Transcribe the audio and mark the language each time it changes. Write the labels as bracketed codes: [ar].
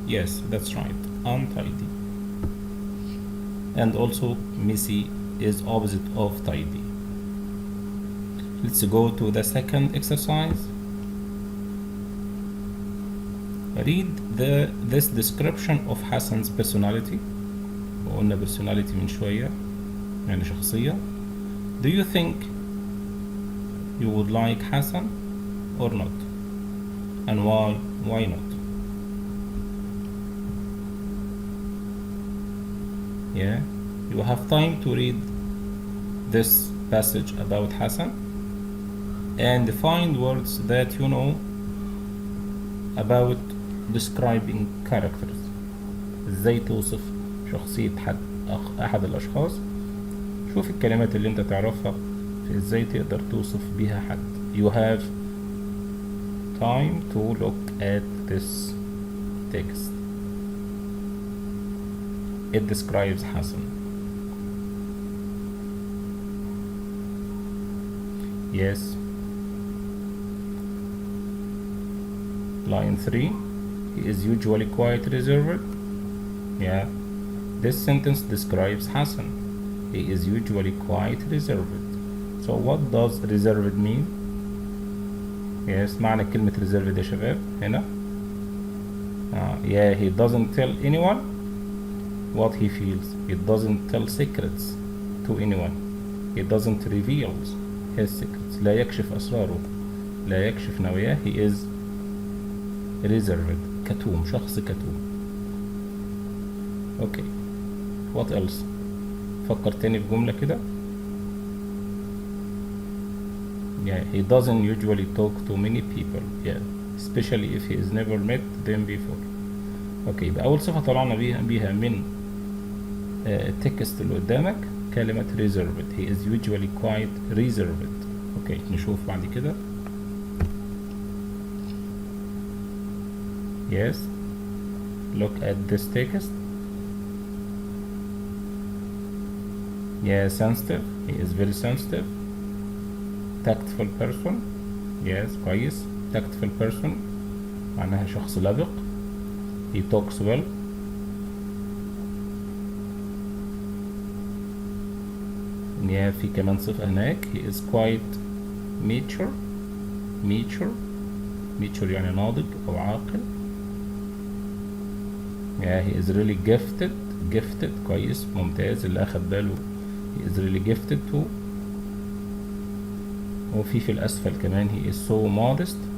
[en] Yes, that's right, untidy. And also messy is opposite of tidy. Let's go to the second exercise. Read this description of Hassan's personality. [ar] وقلنا personality من شوية يعني شخصية. [en] Do you think you would like Hassan or not, and why not? Yeah, you have time to read this passage about Hassan and find words that you know about describing characters. [ar] ازاي توصف شخصية أحد الأشخاص. شوف الكلمات اللي انت تعرفها في ازاي تقدر توصف بيها حد. [en] You have time to look at this text. It describes Hassan. Yes. Line 3. He is usually quite reserved. Yeah. This sentence describes Hassan. He is usually quite reserved. So what does reserved mean? [ar] Yes, معنى كلمة reserved يا شباب هنا. [en] Yeah, he doesn't tell anyone what he feels. He doesn't tell secrets to anyone. He doesn't reveal his secrets. [ar] لا يكشف أسراره. لا يكشف نواياه. [en] He is reserved. [ar] كتوم. شخص كتوم. [en] Okay. What else? [ar] فكر تاني في جملة كده. [en] Yeah, he doesn't usually talk to many people. Yeah, especially if he has never met them before. [ar] Okay, يبقى أول صفة طلعنا بيها من التكست اللي قدامك كلمة reserved. [en] He is usually quite reserved. [ar] Okay, نشوف بعد كده. [en] Yes, look at this text. Yeah, sensitive. He is very sensitive. Tactful person. Yes, [ar] كويس. Tactful person معناها شخص لبق. [en] He talks well. [ar] Yeah, في كمان صفة هناك. [en] He is quite mature. [ar] Mature يعني ناضج أو عاقل. [en] Yeah, he is really gifted. [ar] كويس. ممتاز. اللي أخد باله [en] he is really gifted too. [ar] وفي الأسفل كمان [en] he is so modest.